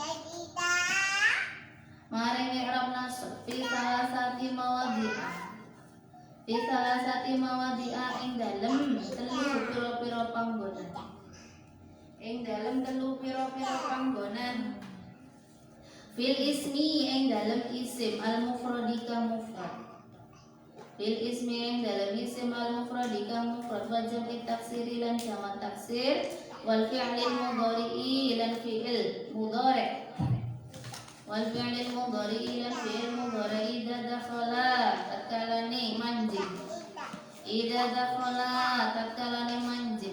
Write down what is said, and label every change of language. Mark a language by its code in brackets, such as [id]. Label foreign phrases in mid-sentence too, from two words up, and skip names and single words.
[jv] Maring [ar] i'rab nasab fi salasati mawadhi'a [jv] ing dalem telu pira-pira panggonan. Ing dalem telu pira-pira panggonan. [ar] Fil ismi [jv] ing dalem isim [ar] al mufradi [jv] ka mufrad. [ar] Fil ismi [jv] ing dalem isim [ar] al mufradi [jv] ka mufrad [ar] wa jam'i taksiri [jv] lan jamak taksir [ar] wal fi'lil mudhari'i [jv] lan fi'il mudhari'. [ar] Wal fi'lil mudhari'i [jv] lan fi'il mudhari' [ar] idza dakhala [jv] tatkalane manjing. [ar] Idza dakhala [jv] tatkalane manjing.